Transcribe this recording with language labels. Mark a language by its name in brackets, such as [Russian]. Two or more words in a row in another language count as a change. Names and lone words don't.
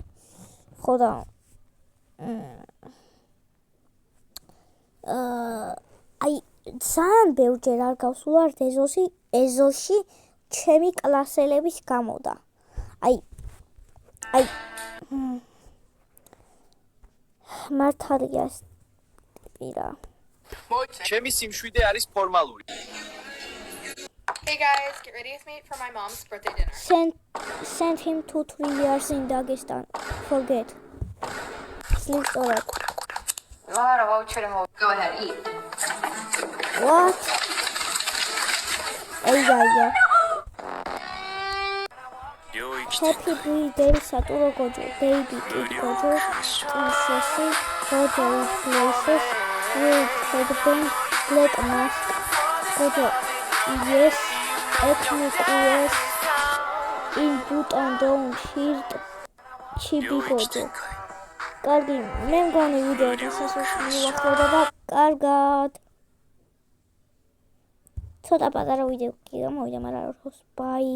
[Georgian] ხო და აი ძალიან ბევრჯერ არ გავსულვართ ეზოში ჩემი კლასელების გამო და აი მართალია ეს ტიპი რა. ჩემი სიმშვიდე არის ფორმალური. [English] Hey guys, get ready with me for my mom's birthday dinner. Send him to 3 years in Dagestan. Forget. Sleep alright. Go ahead, eat. What? Yeah. Happy birthday, Satoru Gojo. Baby Kid Gojo. Insesi. Gojo with glasses. With headband. Black mask. Gojo. Yes. Ethnic US. In boot and down. Shirt. Chibi Gojo. [Georgian] კარგი, მე მგონი ვიდეო დასასრულს მივახტოვდა და კარგად. ცოტა პატარა ვიდეო კი გამოვიდა, მაგრამ არ ხოს. ბაი.